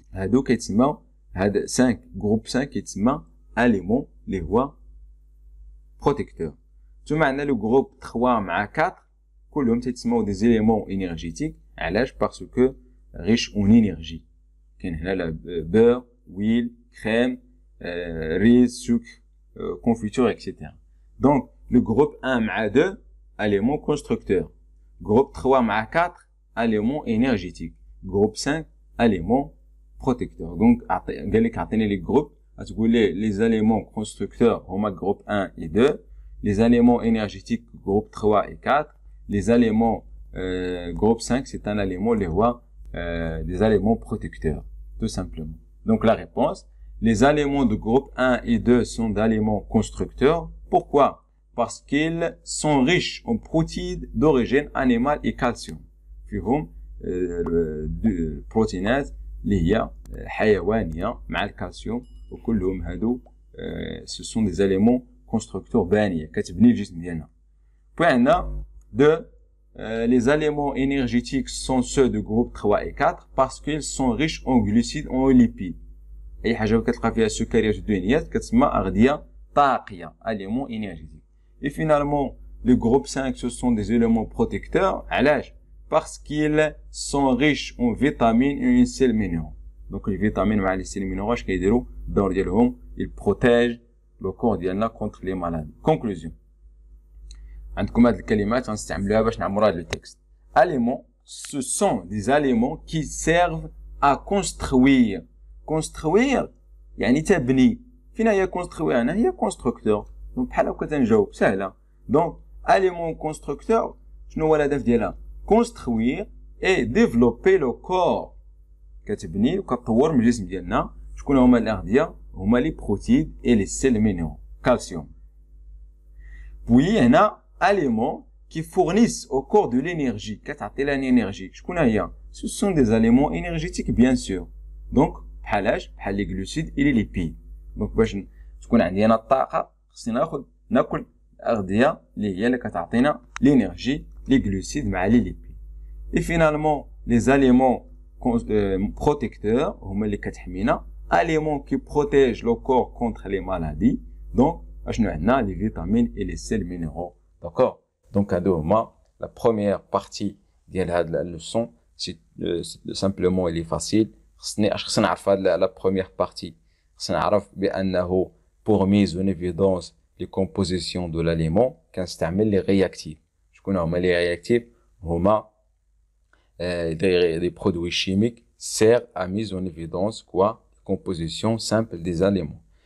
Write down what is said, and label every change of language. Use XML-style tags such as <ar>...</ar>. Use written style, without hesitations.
<ar>هادو كيتسموا هاد 5 groupe 5 كيتسمى aliments اللي هو protecteurs. ثم عندنا le groupe 3 مع 4 كلهم تيتسموا des éléments énergétiques.</ar> <fr>علاش؟ parce que riche en énergie.</fr> <ar>كاين هنا</ar> <fr>beurre, huile, crème, riz, sucre, confiture, etc. Donc le groupe 1 مع 2 éléments constructeurs. Groupe 3 مع 4 éléments énergétiques. Groupe 5 éléments protecteurs. Donc قال لك عطيني لي جروب غتقول لي les éléments constructeurs هما groupe 1 et 2. Les éléments énergétiques groupe 3 et 4. Les éléments groupe 5 c'est un élément</fr> <ar>اللي هو</ar> <fr>des éléments protecteurs tout simplement. Donc la réponse, les éléments de groupe 1 et 2 sont d'éléments constructeurs. Pourquoi? Parce qu'ils sont riches en protéines d'origine animale et calcium.</fr> <ar>فيهم البروتينات اللي هي حيوانيه مع الكالسيوم، وكلهم هادو</ar> <fr>سو سون دي زاليمون كونستركتور</fr> <ar>بانيه كتبني الجسم ديالنا.</ar> <fr>Puis on a les aliments énergétiques sont ceux de groupe 3 et 4 parce qu'ils sont riches en glucides ou en lipides.</fr> <ar>اي حاجه كتلقى فيها السكريات والدهنيات كتسمى اغذيه طاقيه</ar> <fr>aliments énergétiques. Et finalement le groupe 5 ce sont des éléments protecteurs. علاش؟ parce qu'ils sont riches en vitamines et en sels minéraux. Donc les vitamines مع les sels minéraux</fr> <ar>اش كيديروا الدور ديالهم</ar> <fr>ils protègent le corps ديالنا contre les maladies.</fr> <ar>Conclusion. عندكم هاد الكلمات غنستعملوها باش نعمروا هاد لو تكست.</ar> <fr>Aliments, ce sont des aliments qui servent à construire.</fr> <ar>Construire يعني تبني. فين هي construire؟ هنا هي constructeur. دونك بحال هكا تنجاوب سهله.</ar> <fr>دونك aliments constructeurs</fr> <ar>شنو هو الهدف ديالها؟</ar> <fr>construire et développer le corps.</fr> <ar>كتبني وكتطور من الجسم ديالنا. شكون هما الاغذيه؟ هما لي بروتيد</ar> <fr>et les sels minéraux. Calcium. Puis هنا aliments qui fournissent au corps de l'énergie.</fr> <ar>كتعطي لنا énergie.</ar> <fr>شكون هي؟ Ce sont des aliments énergétiques bien sûr. Donc بحالاش؟ بحال لي glucides et les lipides.</fr> <ar>Donc باش تكون عندي انا الطاقه خصني ناكل الاغذيه اللي كتعطينا l'énergie,</ar> <fr>les glucides</fr> <ar>مع les lipides.</ar> <fr>Et finalement les aliments protecteurs</fr> <ar>هما اللي كتحمينا.</ar> <fr>Aliments qui protègent le corps contre les maladies. Donc</fr> <ar>اشنو عندنا</ar> <fr>les vitamines et les sels minéraux. D'accord?</fr> <ar>Donc هادو هما la première partie ديال هاد la leçon.</ar> <fr>C'est simplement il est facile.</fr> <ar>خصني نعرف هاد la première partie.</ar> <fr>خصني نعرف بانه pour mise en évidence les compositions de l'aliment كنستعمل les réactifs. شكون هما les réactifs؟ هما des produits chimiques servent à mise en évidence quoi composition simple des aliments.</fr>